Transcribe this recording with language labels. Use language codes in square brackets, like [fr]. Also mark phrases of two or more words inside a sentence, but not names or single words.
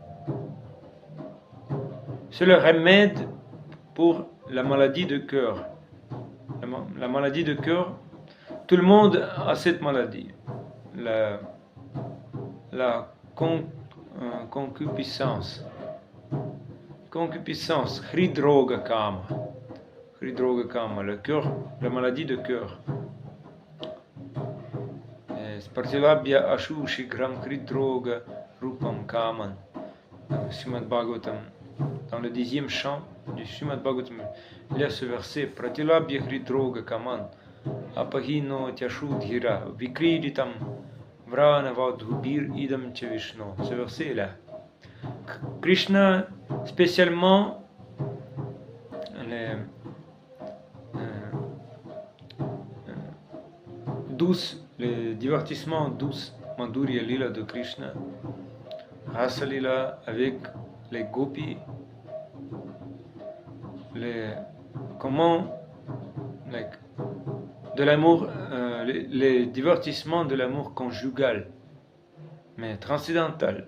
[fr] C'est le remède pour la maladie de cœur. La maladie de cœur, Tout le monde a cette maladie, la concupiscence. Concupiscence, [sa] हृद्रोग काम. हृद्रोग काम, [fr] le cœur, la maladie de cœur. [sa] प्रतिलभ्य आशु शीघ्रं हृद्रोग रूपं कामम्. [fr] Srimad Bhagavatam, dans le 10e chant du Srimad Bhagavatam, il y a ce verset [sa] प्रतिलभ्य हृद्रोग कामम् अपहिनोत्य् आशु धीरः विक्रीडितं व्रजवधूभिर् इदं च विष्णुः. [fr] Ce verset est là. Krishna, spécialement les divertissements douces, [sa] माधुर्य लीला [fr] de Krishna, [sa] रास लीला [fr] avec les gopis, de l'amour, les divertissements de l'amour conjugal, mais transcendantal.